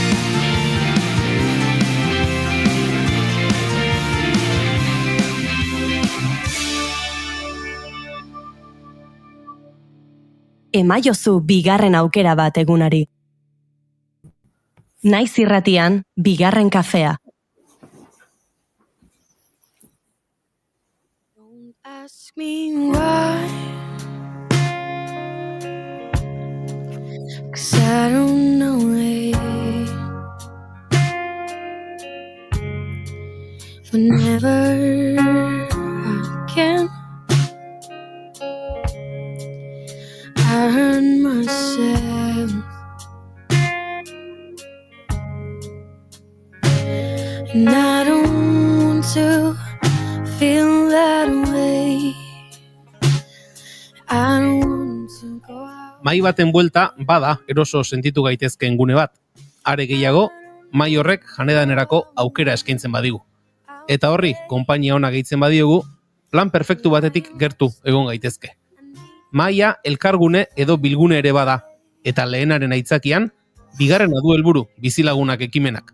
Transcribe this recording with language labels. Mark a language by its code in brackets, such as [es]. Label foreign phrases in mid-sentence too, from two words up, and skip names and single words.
[eu] Emaiozu bigarren aukera bat egunari. Naiz irratian, bigarren kafea. [en] Ask me why, 'cause I don't know it. Whenever I can, I hurt myself, and I don't want to feel that way. I don't want to go out. [eu] Mai baten buelta bada eroso sentitu gaitezkeen gune bat. Are gehiago, mai horrek janedanerako aukera eskaintzen badigu. Eta horri, konpainia ona gehitzen badiogu, plan perfektu batetik gertu egon gaitezke. Maia elkargune edo bilgune ere bada, eta lehenaren aitzakian, bigarrena du helburu bizilagunak ekimenak.